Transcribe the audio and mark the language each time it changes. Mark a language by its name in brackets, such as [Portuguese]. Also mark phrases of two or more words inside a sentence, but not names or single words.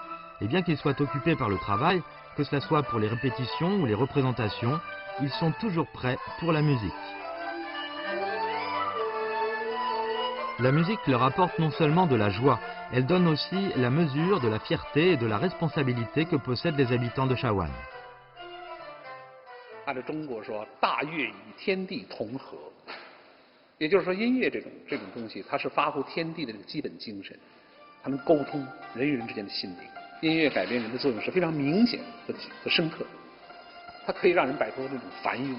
[French] Et bien qu'ils soient occupés par le travail, que cela soit pour les répétitions ou les représentations, ils sont toujours prêts pour la musique. La musique leur apporte non seulement de la joie, elle donne aussi la mesure de la fierté et de la responsabilité que possèdent les habitants de Shawan. [Chinese] 按照中国说，大乐与天地同和，也就是说，音乐这种东西，它是发挥天地的这个基本精神，它能沟通人与人之间的心灵。音乐改变人的作用是非常明显和深刻，它可以让人摆脱这种烦庸。